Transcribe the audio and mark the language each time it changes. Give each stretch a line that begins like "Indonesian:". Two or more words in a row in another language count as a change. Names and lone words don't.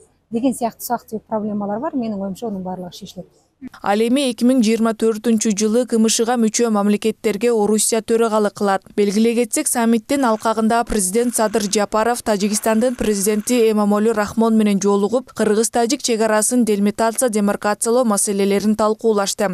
Kazakh: деген сияқты ұсақ түйек проблемалар бар. Менің ойымша оның барлығы шешіледі.
Kyrgyz: Ал эми 2024 КМШга мүчө мамлекеттерге Орусия төрагалық кылат. Белгилей кетсек, саммиттин алкагында президент Садыр Жапаров Тажикстандын президенти Эмомали Рахмон менен жолугуп, Кыргыз-Тажик чегарасын делимитация, демаркациялоо маселелерин талкуулашты.